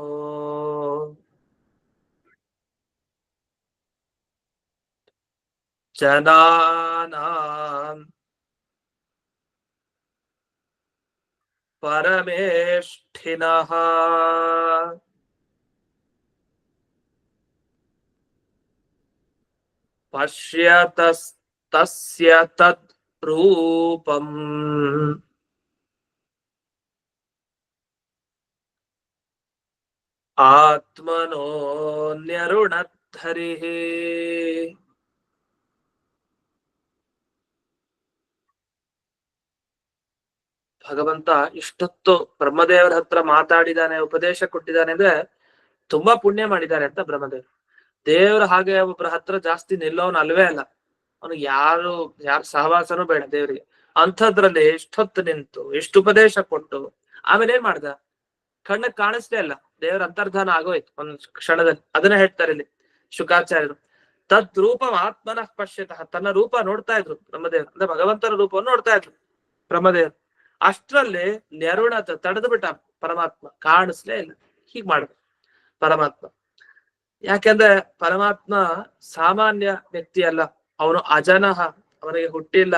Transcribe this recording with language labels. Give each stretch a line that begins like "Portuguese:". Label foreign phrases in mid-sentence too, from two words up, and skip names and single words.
Sanskrit: ಜನಾನಾಂ ಪರಮೇಷ್ಠಿನಃ ಪಶ್ಯತಸ್ತಸ್ಯ ತದ್ ರೂಪಂ ಆತ್ಮನೋ ನ್ಯರುಣದ್ಧರಿಃ.
Kannada: ಭಗವಂತ ಇಷ್ಟೊತ್ತು ಬ್ರಹ್ಮದೇವರ ಹತ್ರ ಮಾತಾಡಿದಾನೆ, ಉಪದೇಶ ಕೊಟ್ಟಿದ್ದಾನೆ ಅಂದ್ರೆ ತುಂಬಾ ಪುಣ್ಯ ಮಾಡಿದ್ದಾರೆ ಅಂತ ಬ್ರಹ್ಮದೇವ್. ದೇವ್ರ ಹಾಗೆ ಒಬ್ಬರ ಹತ್ರ ಜಾಸ್ತಿ ನಿಲ್ಲೋನ್ ಅಲ್ವೇ ಅಲ್ಲ. ಅವನಿಗೆ ಯಾರ ಸಹವಾಸನೂ ಬೇಡ ದೇವ್ರಿಗೆ. ಅಂಥದ್ರಲ್ಲಿ ಎಷ್ಟೊತ್ತು ನಿಂತು ಎಷ್ಟು ಉಪದೇಶ ಕೊಟ್ಟು ಆಮೇಲೆ ಏನ್ ಮಾಡ್ದ? ಕಣ್ಣಕ್ ಕಾಣಿಸ್ಲೇ ಅಲ್ಲ, ದೇವರ ಅಂತರ್ಧಾನ ಆಗೋಯ್ತು ಒಂದ್ ಕ್ಷಣದಲ್ಲಿ. ಅದನ್ನ ಹೇಳ್ತಾರೆ ಇಲ್ಲಿ ಶುಕಾಚಾರ್ಯರು.
Sanskrit: ತದ್ ರೂಪಂ ಆತ್ಮನಃ ಪಶ್ಯತಃ,
Kannada: ತನ್ನ ರೂಪ ನೋಡ್ತಾ ಇದ್ರು ಬ್ರಹ್ಮದೇವರು, ಅಂದ್ರೆ ಭಗವಂತನ ರೂಪವನ್ನು ನೋಡ್ತಾ ಇದ್ರು ಬ್ರಹ್ಮದೇವರು. ಅಷ್ಟ್ರಲ್ಲಿ ನೆರುಣತ ತಡೆದು ಬಿಟ್ಟ ಪರಮಾತ್ಮ, ಕಾಣಿಸ್ಲೇ ಇಲ್ಲ. ಹೀಗ್ ಮಾಡಿದ ಪರಮಾತ್ಮ. ಯಾಕೆಂದ್ರೆ ಪರಮಾತ್ಮ ಸಾಮಾನ್ಯ ವ್ಯಕ್ತಿ ಅಲ್ಲ, ಅವನು ಅಜನಃ, ಅವನಿಗೆ ಹುಟ್ಟಿಲ್ಲ.